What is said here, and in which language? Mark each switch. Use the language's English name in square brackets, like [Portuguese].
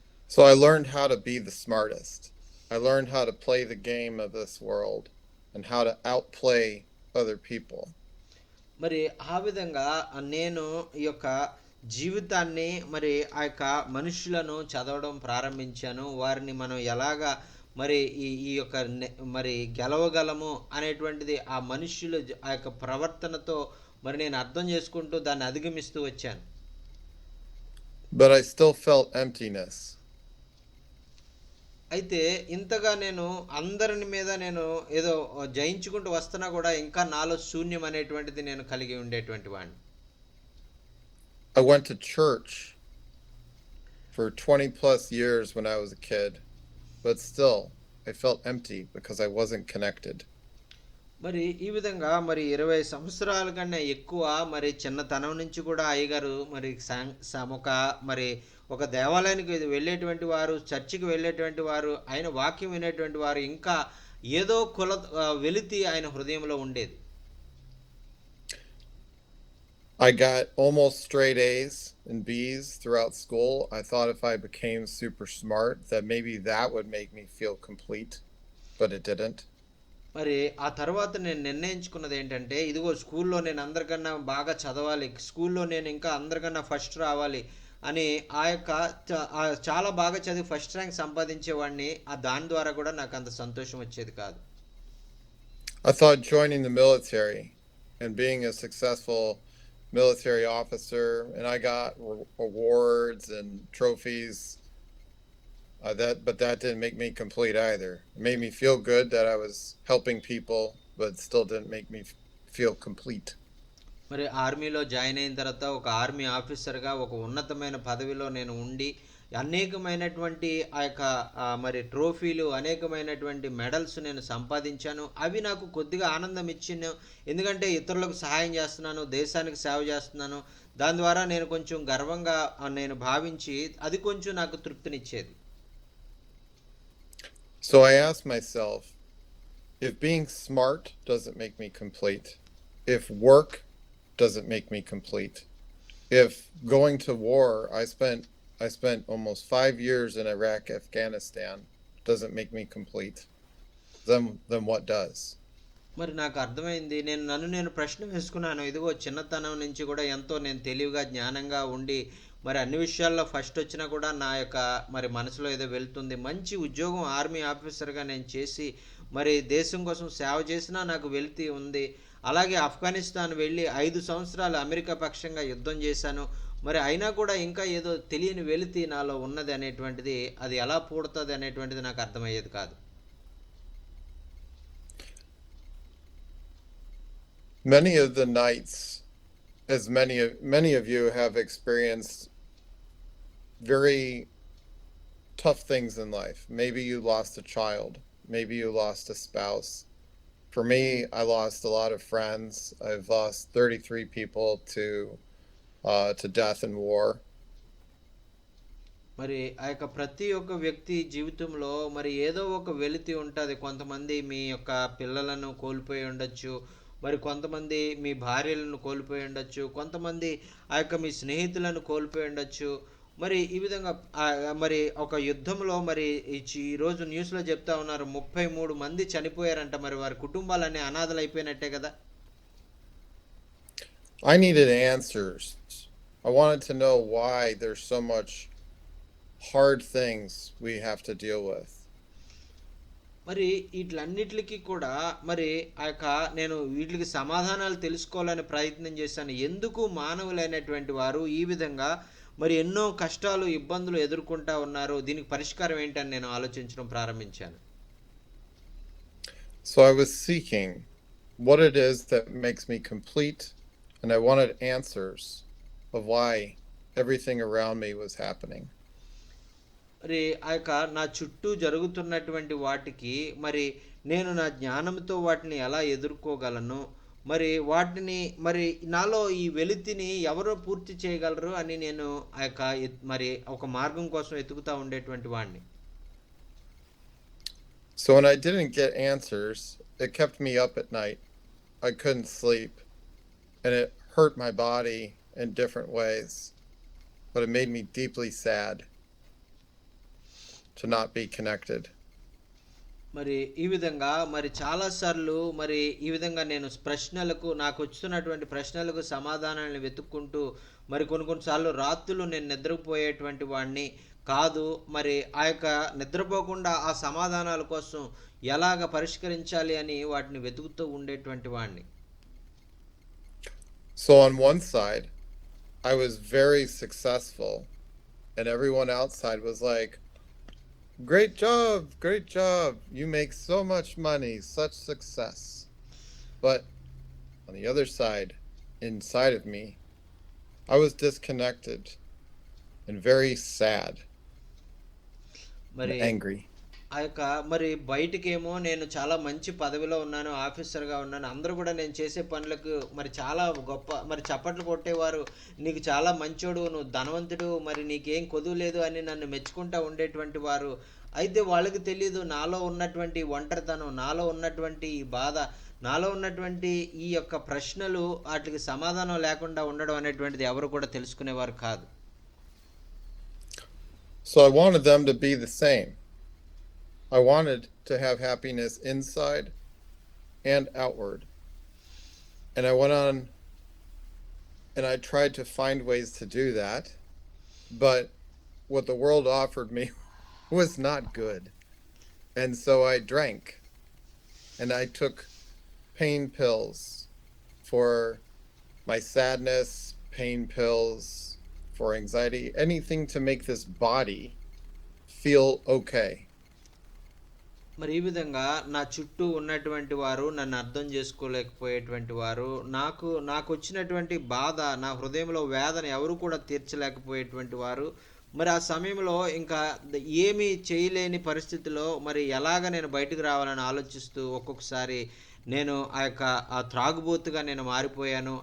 [English] So I learned how to be the smartest. I learned how to play the game of this world and how to outplay other people. [Telugu] మరి ఆ విధంగా నేను ఈ యొక్క జీవితాన్ని మరి ఆ యొక్క మనుషులను చదవడం ప్రారంభించాను వారిని మనం ఎలాగా మరి ఈ యొక్క మరి గెలవగలము అనేటువంటిది ఆ మనుష్యులు ఆ యొక్క ప్రవర్తనతో మరి నేను అర్థం చేసుకుంటూ దాన్ని అధిగమిస్తూ వచ్చాను [English] But I still felt emptiness. [Telugu] అయితే ఇంతగా నేను అందరిని మీద నేను ఏదో జయించుకుంటూ వస్తున్నా కూడా ఇంకా నాలో శూన్యం అనేటువంటిది నేను కలిగి ఉండేటువంటి వాడిని [English] I went to church for 20 plus years when I was a kid, but still, I felt empty because I wasn't connected. [Telugu] మరి ఈ విధంగా మరి 20 సంవత్సరాల కన్నా ఎక్కువ మరి చిన్నతనం నుంచి కూడా అయ్యగారు మరి ఒక మరి ఒక దేవాలయానికి వెళ్ళేటువంటి వారు, చర్చికి వెళ్ళేటువంటి వారు, ఆయన వాక్యం వినేటువంటి వారు, ఇంకా ఏదో వెలితి ఆయన హృదయంలో ఉండేది. [English] I got almost straight A's and B's throughout school. I thought if I became super smart, that maybe that would make me feel complete, but it didn't. [Telugu] మరి ఆ తర్వాత నేను నిర్ణయించుకున్నది ఏంటంటే, ఇదిగో స్కూల్లో నేను అందరికన్నా బాగా చదవాలి, స్కూల్లో నేను ఇంకా అందరికన్నా ఫస్ట్ రావాలి అని ఆ యొక్క చాలా బాగా చదివి ఫస్ట్ ర్యాంక్ సంపాదించేవాడిని. దాని ద్వారా కూడా నాకు అంత సంతోషం వచ్చేది కాదు. [English] I thought joining the military and being a successful military officer, and I got awards and trophies. But that didn't make me complete either. It made me feel good that I was helping people, but still didn't make me feel complete. [Telugu] మరి ఆర్మీలో join అయిన తర్వాత ఒక army ఆఫీసర్గా ఒక ఉన్నతమైన పదవిలో నేను ఉండి అనేకమైనటువంటి ఆ యొక్క మరి ట్రోఫీలు, అనేకమైనటువంటి మెడల్స్ నేను సంపాదించాను. అవి నాకు కొద్దిగా ఆనందం ఇచ్చిన, ఎందుకంటే ఇతరులకు సహాయం చేస్తున్నాను, దేశానికి సేవ చేస్తున్నాను. దాని ద్వారా నేను కొంచెం గర్వంగా నేను భావించి అది కొంచెం నాకు తృప్తినిచ్చేది. [English] So I asked myself, if being smart doesn't make me complete, if work doesn't make me complete, if going to war, I spent almost 5 years in Iraq, Afghanistan, doesn't make me complete, then what does? [Telugu] మరి నాకు అర్థమైంది. నన్ను నేను ప్రశ్న వేసుకున్నాను. ఇదిగో చిన్నతనం నుంచి కూడా ఎంతో నేను తెలివిగా, జ్ఞానంగా ఉండి మరి అన్ని విషయాల్లో ఫస్ట్ వచ్చినా కూడా నా యొక్క మరి మనసులో ఏదో వెళ్తుంది. మంచి ఉద్యోగం ఆర్మీ ఆఫీసర్గా నేను చేసి మరి దేశం కోసం సేవ చేసినా నాకు వెలితి ఉంది. అలాగే ఆఫ్ఘనిస్తాన్ వెళ్ళి 5 సంవత్సరాలు అమెరికా పక్షంగా యుద్ధం చేశాను. మరి అయినా కూడా ఇంకా ఏదో తెలియని వెలితి నాలో ఉన్నది అనేటువంటిది, అది ఎలా పూడుతుంది అనేటువంటిది నాకు అర్థమయ్యేది కాదు. [English] Many of the nights, as many of you have experienced very tough things in life. Maybe you lost a child. Maybe you lost a spouse. For me, I lost a lot of friends. I've lost 33 people to death and war. [Telugu] మరి ఆ యొక్క ప్రతి ఒక్క వ్యక్తి జీవితంలో మరి ఏదో ఒక వెలితి ఉంటుంది. కొంతమంది మీ యొక్క పిల్లలను కోల్పోయి ఉండొచ్చు, మరి కొంతమంది మీ భార్యలను కోల్పోయి ఉండొచ్చు, కొంతమంది ఆ యొక్క మీ స్నేహితులను కోల్పోయి ఉండొచ్చు. మరి ఈ విధంగా మరి ఒక యుద్ధంలో మరి ఈరోజు న్యూస్లో చెప్తా ఉన్నారు 33 మంది చనిపోయారంట. మరి వారి కుటుంబాలన్నీ అనాథలు అయిపోయినట్టే కదా. [English] I needed answers. I wanted to know why there's so much hard things we have to deal with. [Telugu] మరి వీటిలన్నిటికి కూడా మరి ఆ యొక్క నేను వీటికి సమాధానాలు తెలుసుకోవాలని ప్రయత్నం చేశాను. ఎందుకు మానవులైనటువంటి వారు ఈ విధంగా మరి ఎన్నో కష్టాలు, ఇబ్బందులు ఎదుర్కొంటా ఉన్నారు, దీనికి పరిష్కారం ఏంటని నేను ఆలోచించడం ప్రారంభించాను. [English] So I was seeking what it is that makes me complete, and I wanted answers of why everything around me was happening. [Telugu] మరి ఆ యొక్క నా చుట్టూ జరుగుతున్నటువంటి వాటికి మరి నేను నా జ్ఞానంతో వాటిని ఎలా ఎదుర్కోగలను, మరి వాటిని మరి నాలో ఈ వెలితిని ఎవరో పూర్తి చేయగలరు అని నేను ఆ యొక్క మరి ఒక మార్గం కోసం ఎతుకుతూ ఉండేటువంటి వాడిని. [English] So when I didn't get answers, it kept me up at night. I couldn't sleep, and it hurt my body in different ways, but it made me deeply sad to not be connected. [Telugu] మరి ఈ విధంగా మరి చాలాసార్లు మరి ఈ విధంగా నేను నాకు వస్తున్నటువంటి ప్రశ్నలకు సమాధానాలను వెతుక్కుంటూ మరి కొన్నిసార్లు రాత్రులు నేను నిద్రపోయేటువంటి వాడిని కాదు. మరి ఆ యొక్క నిద్రపోకుండా ఆ సమాధానాల కోసం ఎలాగ పరిష్కరించాలి అని వాటిని వెతుకుతూ ఉండేటువంటి వాడిని. [English] So on one side, I was very successful, and everyone outside was like, great job, you make so much money, such success. But on the other side, inside of me, I was disconnected and very sad and [Telugu] మరి [English] angry. [Telugu] ఆ యొక్క మరి బయటికేమో నేను చాలా మంచి పదవిలో ఉన్నాను, ఆఫీసర్‌గా ఉన్నాను. అందరూ కూడా నేను చేసే పనులకు మరి చాలా గొప్ప మరి చప్పట్లు కొట్టేవారు. "నీకు చాలా మంచోడు, నువ్వు ధనవంతుడు, మరి నీకేం కొదువ లేదు" అని నన్ను మెచ్చుకుంటా ఉండేటువంటి వారు. అయితే వాళ్ళకి తెలీదు నాలో ఉన్నటువంటి ఒంటరితనం, నాలో ఉన్నటువంటి ఈ బాధ, నాలో ఉన్నటువంటి ఈ యొక్క ప్రశ్నలు ఆటికి సమాధానం లేకుండా ఉండడం అనేటువంటిది ఎవరు కూడా తెలుసుకునేవారు కాదు. [English] So I wanted them to be the same. I wanted to have happiness inside and outward. And I went on and I tried to find ways to do that. But what the world offered me was not good. And so I drank and I took pain pills for my sadness, pain pills for anxiety, anything to make this body feel okay. [Telugu] మరి ఈ విధంగా నా చుట్టూ ఉన్నటువంటి వారు నన్ను అర్థం చేసుకోలేకపోయేటువంటి వారు, నాకొచ్చినటువంటి బాధ, నా హృదయంలో వేదన ఎవరు కూడా తీర్చలేకపోయేటువంటి వారు. మరి ఆ సమయంలో ఇంకా ఏమీ చేయలేని పరిస్థితిలో మరి ఎలాగ నేను బయటకు రావాలని ఆలోచిస్తూ ఒక్కొక్కసారి నేను ఆ త్రాగుబోతుగా నేను మారిపోయాను.